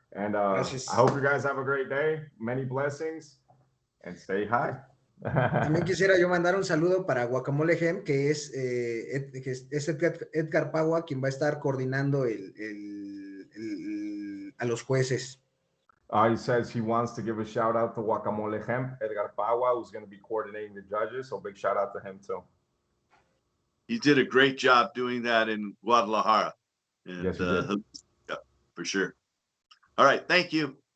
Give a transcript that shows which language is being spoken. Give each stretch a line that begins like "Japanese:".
English: And I hope you guys have a great day. Many blessings, and stay high.
Spanish: También quisiera yo mandar un saludo para Guacamole Hemp, que es Edgar Pagua, quien va a estar coordinando a los jueces.
English: He says he wants to give a shout out to Guacamole Hemp, Edgar Pagua, who's going to be coordinating the judges. So big shout out to him too. He did a great job doing that in Guadalajara. And, yes, he did. Yeah, for sure. All right. Thank you.